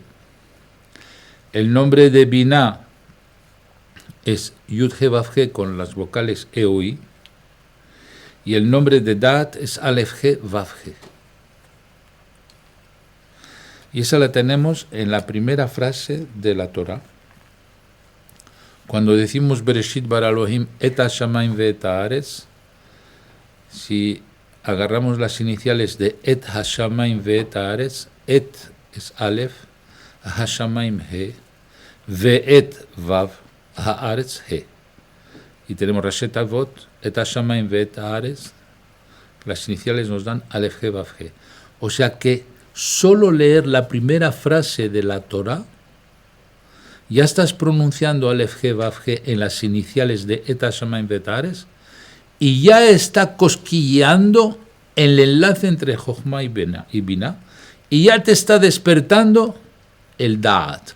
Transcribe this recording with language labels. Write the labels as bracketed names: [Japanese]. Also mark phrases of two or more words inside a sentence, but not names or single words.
[Spanish] El nombre de Binah es Yud He Vav He con las vocales E o I. Y el nombre de Da'at es Aleph He Vav He. Y esa la tenemos en la primera frase de la Torah. Cuando decimos [Hebrew] בראשית ברא אלוהים את השמים ואת הארץ, [Spanish] si agarramos las iniciales de [Hebrew] את השמים ואת הארץ, [Spanish] et es Aleph, hashamayim he, ve'et vav, haaretz he. Y tenemos [Hebrew] ראשי תבות את השמים ואת הארץ, [Spanish] las iniciales nos dan Aleph he vav he. O sea que solo leer la primera frase de la Torah, ya estás pronunciando Aleph He Vav He en las iniciales de [Hebrew] את השמים ואת הארץ [Spanish] y ya está cosquilleando el enlace entre Jochma y Binah y ya te está despertando el Da'at.